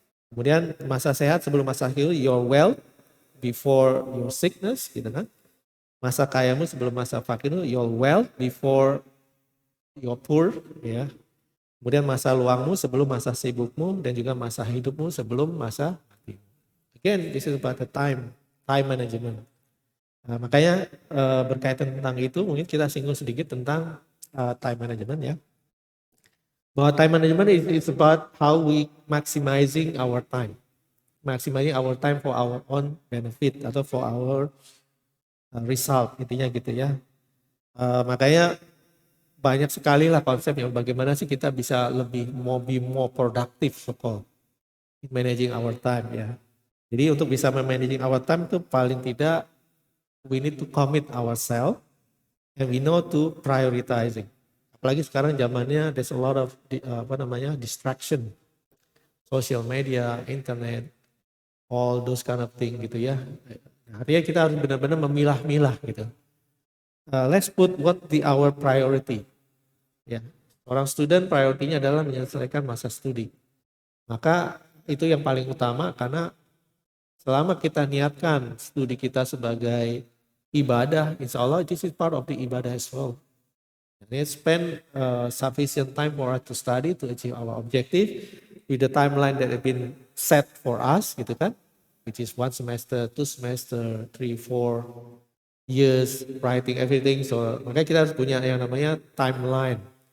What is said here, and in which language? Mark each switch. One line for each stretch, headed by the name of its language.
Indonesian: Kemudian masa sehat sebelum masa sakit,
English: your wealth before your sickness
Indonesian: gitu kan. Masa kayamu sebelum masa fakirmu,
English: your wealth before your poor,
Indonesian: ya. Kemudian masa luangmu sebelum masa sibukmu, dan juga masa hidupmu sebelum masa matimu.
English: Again, this is about the time management.
Indonesian: Nah, makanya berkaitan tentang itu, mungkin kita singgung sedikit tentang time management ya.
English: Bahwa time management is about how we maximizing our time. Maximizing our time for our own benefit atau for our result,
Indonesian: intinya gitu ya. Makanya banyak sekali lah konsep yang bagaimana sih kita bisa lebih
English: be more productive so-called in managing our time
Indonesian: ya. Jadi untuk bisa
English: managing our time
Indonesian: itu paling tidak
English: we need to commit ourselves and we know to prioritizing.
Indonesian: Apalagi sekarang zamannya
English: there's a lot of distraction, social media, internet, all those kind of thing
Indonesian: gitu ya. Artinya kita harus benar-benar memilah-milah gitu.
English: Let's put what our priority.
Indonesian: Ya, orang student prioritinya adalah menyelesaikan masa studi. Maka itu yang paling utama karena selama kita niatkan studi kita sebagai ibadah, insya Allah
English: this is part of the ibadah as well. Let's spend sufficient time for us to study to achieve our objective with the timeline that have been set for us,
Indonesian: gitu kan?
English: Which is 1 semester, 2 semester, 3, 4 years, writing everything.
Indonesian: So makanya kita harus punya yang namanya timeline.